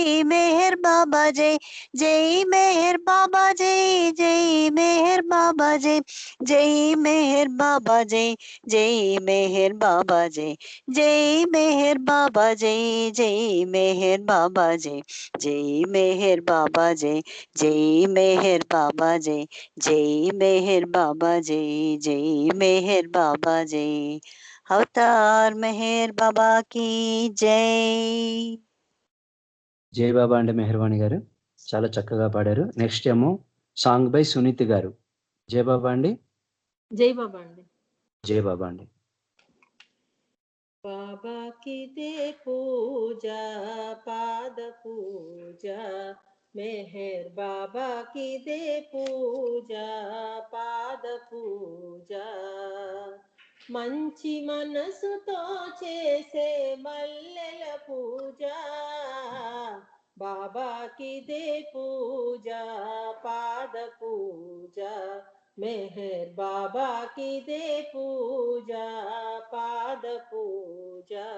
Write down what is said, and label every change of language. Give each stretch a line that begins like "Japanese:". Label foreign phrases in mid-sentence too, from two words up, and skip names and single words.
Hindi: मेहर बाबा जय, जय मेहर बाबा जय, जय मेहर बाबा जय, जय मेहर बाबा जय, जय मेहर बाबा जय, जय मेहर बाबा जय, जय मेहर बाबा जय, जय मेहर बाबा जय, जय मेहर बाबा जय, जय मेहर बाबा जय, जय मेहर बाबा जय अवतार मेहर बाबा की जय।
Telugu: జై బాబా అండి మెహర్వాణి గారు. చాలా చక్కగా పాడారు. నెక్స్ట్ ఏమో
English: song by
Telugu: సునీత్ గారు. జై బాబా అండి. జై బాబా అండి. జై బాబా అండి.
Hindi: बाबा की दे पूजा, पाद पूजा, मेहर बाबा की दे पूजा, पाद पूजा
Telugu: మంచి మనసుతో చేసే మల్లెల పూజ
Hindi: बाबा की दे पूजा पाद पूजा मेहर बाबा की दे पूजा पाद पूजा